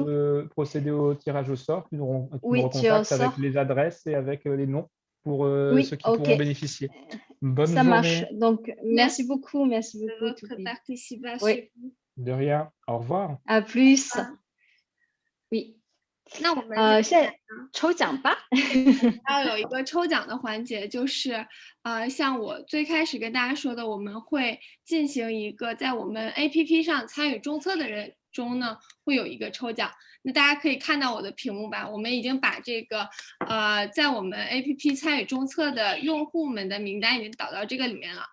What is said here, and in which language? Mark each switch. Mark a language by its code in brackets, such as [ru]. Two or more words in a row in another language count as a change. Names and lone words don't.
[fr] procéder au tirage au sort. Tu nous Oui, tu recontactes avec ressors. les adresses et avec les noms pour Oui, ceux qui ok. pourront bénéficier. Bonne Ça marche. journée. Donc, merci beaucoup. Merci de beaucoup, votre Toubib. participation. Oui, De rien. Au revoir. à plus. Oui. [zh] 那我们现在抽奖吧。要有一个抽奖的环节，就是像我最开始跟大家说的，我们会进行一个在我们 APP 上参与注册的人中呢会有一个抽奖。那大家可以看到我的屏幕吧，我们已经把这个在我们 APP 参与中测的用户们的名单已经导到这个里面了。